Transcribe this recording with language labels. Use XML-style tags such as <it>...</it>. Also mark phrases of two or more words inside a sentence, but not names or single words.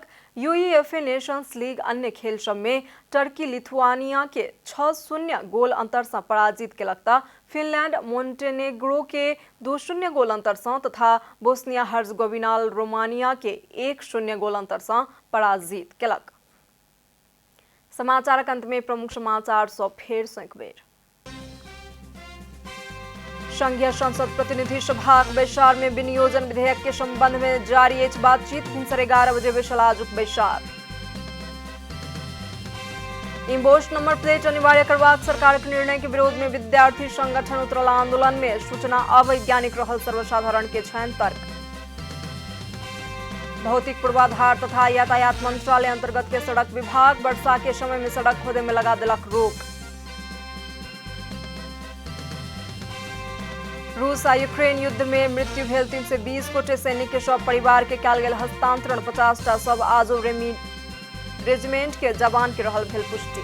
<mai>यूईएफए नेशंस लीग अन्य खेल सब में टर्की लिथुआनिया के 6-0 गोल अंतर सँ पराजित केलक तऽ फिनलैंड मोन्टेनेग्रो के 2-0 गोल अंतर सँ तथा बोस्निया हर्जगोविना रोमानिया के 1-0 गोल अंतर सँ पराजित केलक। समाचारक अंत में प्रमुख समाचार सँ फेर सँ एक बेर। संघीय संसद प्रतिनिधि सभा बैसार में विनियोजन विधेयक के संबंध में जारी अछि बातचीत। भिनसर 11 बजे बैसल आजुक बैसार। इम्पोस्ट नंबर प्लेट अनिवार्य करबाक सरकारक निर्णय के विरोध में विद्यार्थी संगठन उतरल आंदोलन में। सूचना अवैज्ञानिक रहल सर्वसाधारण के छनि तर्क। भौतिक पूर्वाधार तथा यातायात मंत्रालय अंतर्गत के सड़क विभाग वर्षा के समय में सड़क खोदे में लगा देलक रोक। रूस आ यूक्रेन युद्ध में मृत्यु भेल 320 गोटे सैनिक के शव परिवार के कयल गेल हस्तांतरण। 50 टा शव आजो रेजिमेंट के जवान के रहल भेल पुष्टि।</mai>